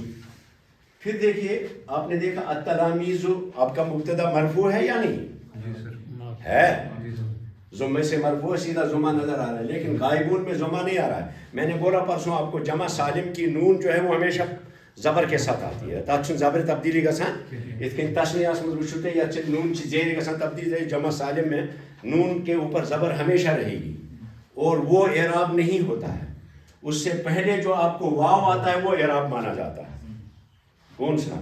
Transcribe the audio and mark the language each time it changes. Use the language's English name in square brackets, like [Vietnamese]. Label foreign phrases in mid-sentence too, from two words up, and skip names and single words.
[Urdu] پھر دیکھیے آپ نے دیکھا التلامیذ آپ کا مبتدا مرفوع ہے یا نہیں ہے؟ ضمے سے مرفوع سیدھا ضمہ نظر آ رہا ہے، لیکن غائبون میں ضمہ نہیں آ رہا ہے۔ میں نے بولا پرسوں آپ کو جمع سالم کی نون جو ہے وہ ہمیشہ زبر کے ساتھ آتی ہے، تاکہ زبر [Kashmiri] تبدیلی گژھان اتنے تثنیہ وچھو تے یا نون زیر گژھان تبدیل، [Urdu] جمع سالم میں نون کے اوپر زبر ہمیشہ رہے گی اور وہ اعراب نہیں ہوتا ہے، اس سے پہلے جو آپ کو واو آتا ہے وہ اعراب مانا جاتا ہے۔ کون سا؟